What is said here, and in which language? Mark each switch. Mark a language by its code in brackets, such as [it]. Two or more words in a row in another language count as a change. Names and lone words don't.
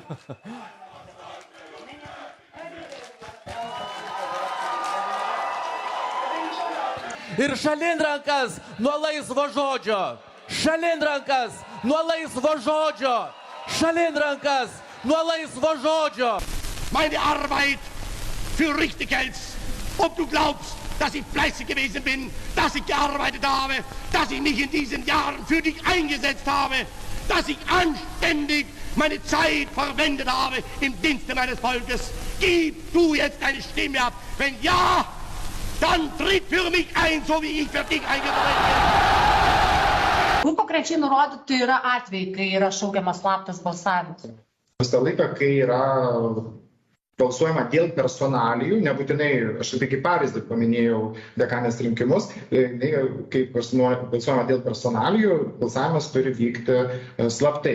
[lt] Ir šalin rankas nuo laisvo žodžio. Šalin rankas nuo laisvo žodžio. Šalin rankas nuo laisvo žodžio. [de] Meine Arbeit für richtig hältst. Ob du glaubst, dass ich fleißig gewesen bin, dass ich gearbeitet habe, dass ich mich in diesen Jahren für dich eingesetzt habe, dass ich anständig meine Zeit verwendet habe im Dienste meines Volkes. Gib du jetzt deine Stimme ab. Wenn ja, dann tritt für mich ein, so wie ich für dich eingetreten bin. [lt] Kur konkrečiai nurodyti yra atvejai, kai yra šaukiamas slaptas balsavimas? Visą laiką, kai yra balsuojama dėl personalijų, nebūtinai, aš tai kaip pavyzdį paminėjau dekanės rinkimus, kai balsuojama dėl personalijų, balsavimas turi vykti slaptai.